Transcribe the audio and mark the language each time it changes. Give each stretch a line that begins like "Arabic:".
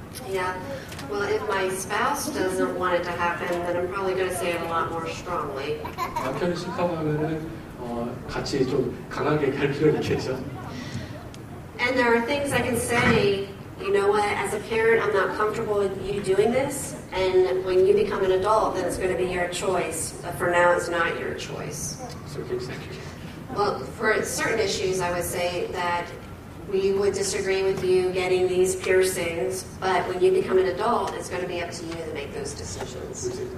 English: Yeah, well, if my spouse doesn't want it to happen, then I'm probably going to say it a lot more strongly.
Korean: 남편이 싫다고 하면은 같이 좀 강하게 갈 필요가 있겠죠.
English: And there are things I can say, you know what, as a parent, I'm not comfortable with you doing this, and when you become an adult, then it's going to be your choice. But for now, it's not your choice. So exactly. Well, for certain issues, I would say that we would disagree with you getting these piercings, but when you become an adult, it's going to be up to you to make those decisions.